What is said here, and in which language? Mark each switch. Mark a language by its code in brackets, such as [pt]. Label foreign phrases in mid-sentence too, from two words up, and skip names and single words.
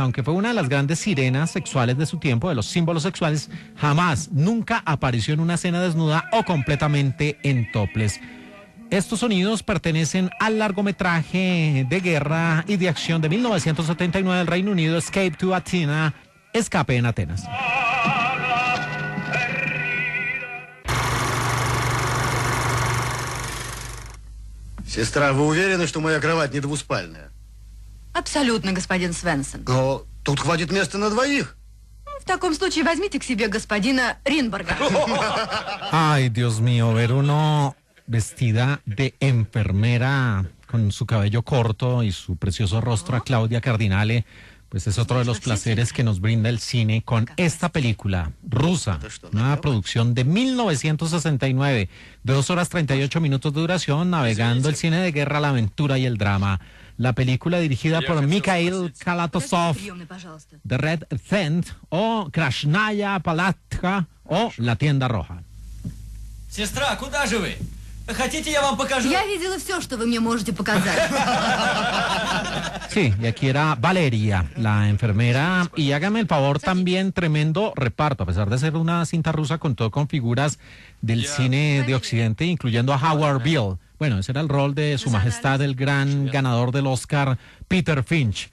[es] Aunque fue una de las grandes sirenas sexuales de su tiempo, de los símbolos sexuales, nunca apareció en una escena desnuda o completamente en topless. Estos sonidos pertenecen al largometraje de guerra y de acción de 1979 del Reino Unido, Escape to Athena, Escape en Atenas. [ru] Сестра, вы уверены, что моя кровать не двуспальная? Абсолютно, господин Свенсон. Но тут хватит места на двоих. В таком случае возьмите к себе господина Ринборга. [es] Ay, Dios mío, ver uno vestida de enfermera con su cabello corto y su precioso rostro a Claudia Cardinale, pues es otro de los placeres que nos brinda el cine con esta película rusa, una producción de 1969, de 2 horas 38 minutos de duración, navegando el cine de guerra, la aventura y el drama. La película dirigida por Mikhail Kalatozov, The Red Tent, o Krasnaya Palatka, o La Tienda Roja. [ru] Сестра, куда же вы? Хотите, я вам покажу? Я видела все, что вы мне можете показать. [es] Sí, y aquí era Valeria, la enfermera, y hágame el favor también, tremendo reparto, a pesar de ser una cinta rusa con todo con figuras del cine de Occidente, incluyendo a Howard Beale. Bueno, ese era el rol de Su Majestad, el gran ganador del Oscar, Peter Finch.